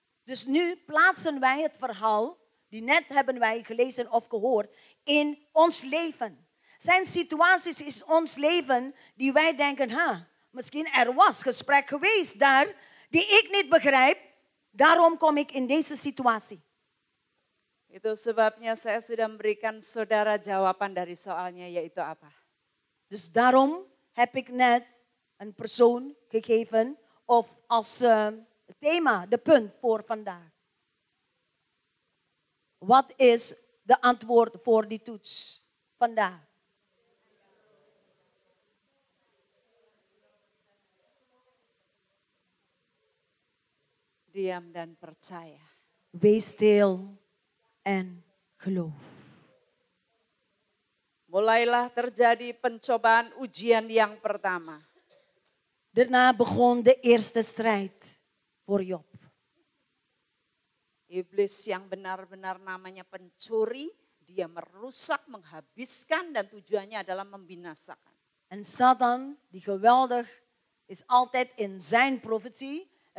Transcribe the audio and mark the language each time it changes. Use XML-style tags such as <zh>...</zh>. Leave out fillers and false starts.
<nl>Dus nu plaatsen wij het verhaal, die net hebben wij gelezen of gehoord, in ons leven. Zijn situaties in ons leven die wij denken, misschien er was gesprek geweest daar, die ik niet begrijp, daarom kom ik in deze situatie.</nl> <id>Itu sebabnya saya sudah memberikan saudara jawaban dari soalnya, yaitu apa?</id> <nl>Dus daarom heb ik net een persoon gegeven of als thema, de punt voor vandaag. Wat is de antwoord voor die toets vandaag?</nl> <id>Diam dan percaya.</id> <nl>Wees stil en geloof.</nl> <id>Mulailah terjadi pencobaan ujian yang pertama.</id> <nl>Daarna begon de eerste strijd voor Job.</nl> <id>Iblis yang benar-benar namanya pencuri dia merusak, menghabiskan dan tujuannya adalah membinasakan.</id> <nl>En Satan, die geweldig is altijd in zijn profetie.</nl>